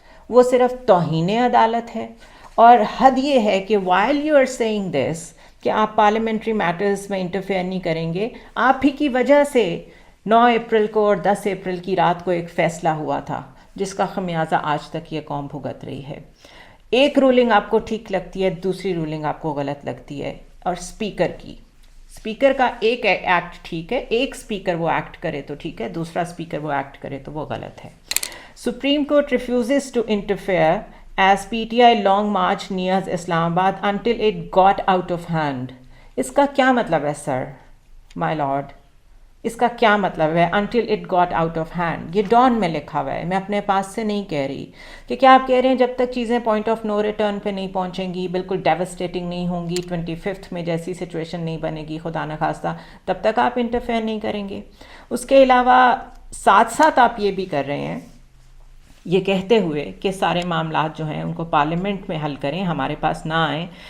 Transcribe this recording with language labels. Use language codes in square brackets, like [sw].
[ur] وہ صرف توہین عدالت ہے۔ اور حد یہ ہے کہ [en] while you are saying this [ur] کہ آپ پارلیمنٹری میٹرز میں انٹرفیئر نہیں کریں گے، آپ ہی کی وجہ سے 9 اپریل کو اور 10 اپریل کی رات کو ایک فیصلہ ہوا تھا جس کا خمیازہ آج تک یہ قوم بھگت رہی ہے. ایک رولنگ آپ کو ٹھیک لگتی ہے, دوسری رولنگ آپ کو غلط لگتی ہے. اور اسپیکر کا ایک ایکٹ ٹھیک ہے, ایک اسپیکر وہ ایکٹ کرے تو ٹھیک ہے, دوسرا اسپیکر وہ ایکٹ کرے تو وہ غلط ہے. [en] Supreme Court refuses to interfere as PTI long march nears Islamabad until it got out of hand. [ur] اس کا کیا مطلب ہے سر, my lord؟ اس کا کیا مطلب ہے [en] until it got out of hand؟ [ur] یہ ڈان میں لکھا ہوا ہے, میں اپنے پاس سے نہیں کہہ رہی. کہ کیا آپ کہہ رہے ہیں جب تک چیزیں پوائنٹ آف نو ریٹرن پہ نہیں پہنچیں گی, بالکل ڈیوسٹیٹنگ نہیں ہوں گی, 25th میں جیسی سچویشن نہیں بنے گی خدا نخواستہ, تب تک آپ انٹرفیئر نہیں کریں گے؟ اس کے علاوہ ساتھ ساتھ آپ یہ بھی کر رہے ہیں یہ کہتے ہوئے کہ سارے معاملات جو ہیں ان کو پارلیمنٹ میں حل کریں, ہمارے پاس نہ آئیں.